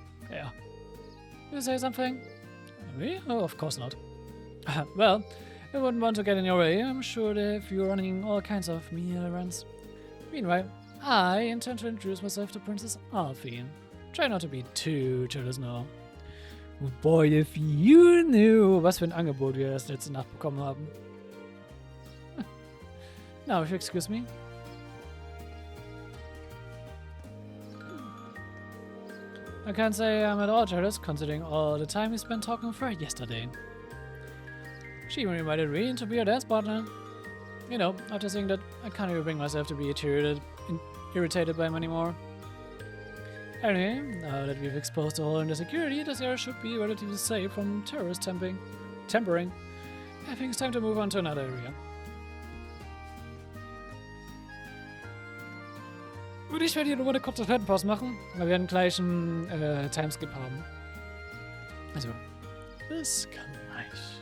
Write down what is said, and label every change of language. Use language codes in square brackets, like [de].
[en] Yeah. You say something? Me? Oh, of course not. Well, I wouldn't want to get in your way. I'm sure that you're running all kinds of mean errands. Meanwhile, I intend to introduce myself to Princess Alphine. Try not to be too jealous now. Oh boy, if you knew, [de] was für ein Angebot wir das letzte Nacht bekommen haben. [en] Now, if you excuse me. I can't say I'm at all jealous, considering all the time we spent talking with her yesterday. She even invited me to be her dance partner. You know, after seeing that, I can't even bring myself to be irritated by him anymore. Anyway, now that we've exposed the hole in the security, this area should be relatively safe from terrorist tampering. I think it's time to move on to another area. [de] Und ich werde hier nur eine kurze Pause machen. Wir werden gleich einen Timeskip haben. Also, bis gleich.